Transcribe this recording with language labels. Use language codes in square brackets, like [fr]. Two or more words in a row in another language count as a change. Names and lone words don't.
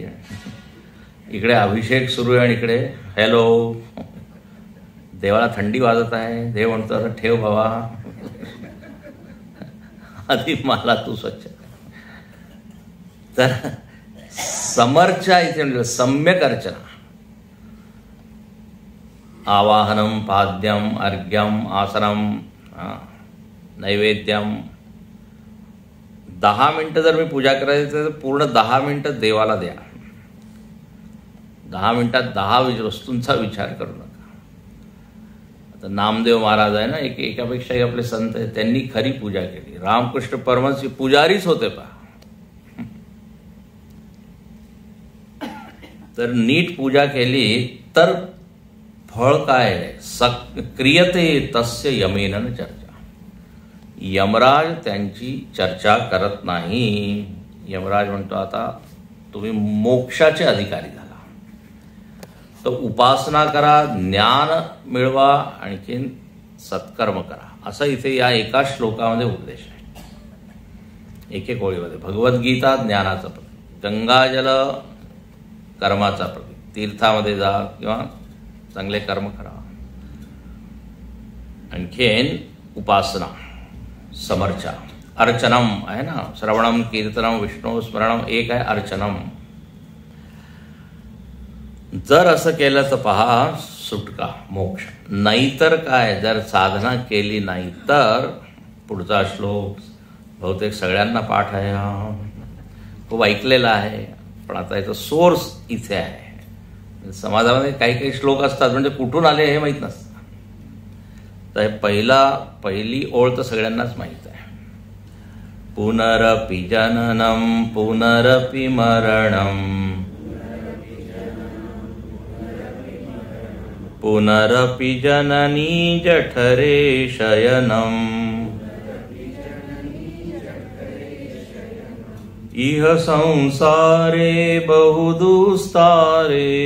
[mr] इकडे अभिषेक सुरू आहे आणि इकडे हॅलो, देवाला थंडी वाजत आहे, देव म्हणतो असं ठेव बाबा, आधी मला तू स्वच्छ. तर समर्चा इथे म्हणजे सम्यक अर्चना, [sa] आवाहनम, पाद्यम, अर्घ्यम, आसनम, नैवेद्यम. [mr] 10 मिनिटं जर मी पूजा करायची तर पूर्ण 10 मिनिटं देवाला द्या. 10 मिनिटात 10 वस्तूंचा विचार करू नका. आता नामदेव महाराज आहे ना, एकापेक्षाही आपले संत आहेत, त्यांनी खरी पूजा केली. रामकृष्ण परमहंस पुजारीच होते पहा. तर नीट पूजा केली तर फळ काय आहे? [sa] क्रियते तस्य यमेन चर्चा. [mr] यमराज त्यांची चर्चा करत नाही. यमराज म्हणतो आता तुम्ही मोक्षाचे अधिकारी झाला, तर उपासना करा, ज्ञान मिळवा, आणखीन सत्कर्म करा, असा इथे या एका श्लोकामध्ये उपदेश आहे. एक ओळीमध्ये भगवद्गीता ज्ञानाचं प्रतीक, गंगाजल कर्माचा प्रतीक, तीर्थामध्ये जा किंवा चांगले कर्म करा, आणखीन उपासना, समर्चा, अर्चनम आहे ना, [sa] श्रवणम, कीर्तनम, विष्णू स्मरणम, [mr] एक आहे अर्चनम. जर असं केलं तर पहा सुटका, मोक्ष. नाहीतर काय, जर साधना केली नाही तर, पुढचा श्लोक बहुतेक सगळ्यांना पाठ आहे, खूप ऐकलेला आहे, पण आता याचा सोर्स इथे आहे. समाजामध्ये काही काही श्लोक असतात म्हणजे कुठून आले हे माहीत नसतं. तर पहिली ओळ तर सगळ्यांनाच माहीत आहे. [sa] पुनरपि जननम पुनरपि मरणम पुनरपि जननी जठरे शयनम इह संसारे बहुदुस्तारे